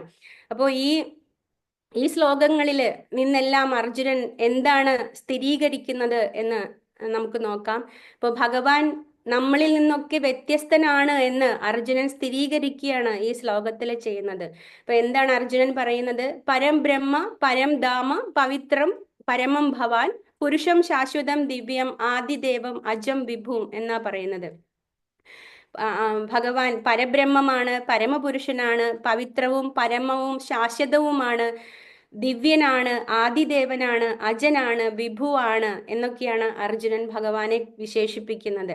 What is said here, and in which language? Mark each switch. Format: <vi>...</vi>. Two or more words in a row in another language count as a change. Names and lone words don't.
<ml>അപ്പോൾ ഈ ശ്ലോകങ്ങളിൽ നിന്നെല്ലാം അർജുനൻ എന്താണ് സ്ഥിരീകരിക്കുന്നത് എന്ന് നമുക്ക് നോക്കാം. ഇപ്പോൾ ഭഗവാൻ നമ്മളിൽ നിന്നൊക്കെ വ്യത്യസ്തനാണ് എന്ന് അർജുനൻ സ്ഥിരീകരിക്കുകയാണ് ഈ ശ്ലോകത്തിൽ ചെയ്യുന്നത്. അപ്പൊ എന്താണ് അർജുനൻ പറയുന്നത്?</ml> <sa>പരം ബ്രഹ്മ പരം ധാമ പവിത്രം പരമം ഭവാൻ പുരുഷം ശാശ്വതം ദിവ്യം ആദിദേവം അജം വിഭും</sa> <ml>എന്നാ പറയുന്നത്. ഭഗവാൻ പരബ്രഹ്മമാണ്, പരമപുരുഷനാണ്, പവിത്രവും പരമവും ശാശ്വതവുമാണ്, ദിവ്യനാണ്, ആദിദേവനാണ്, അജനാണ്, വിഭുവാണ് എന്നൊക്കെയാണ് അർജുനൻ ഭഗവാനെ വിശേഷിപ്പിക്കുന്നത്.</ml>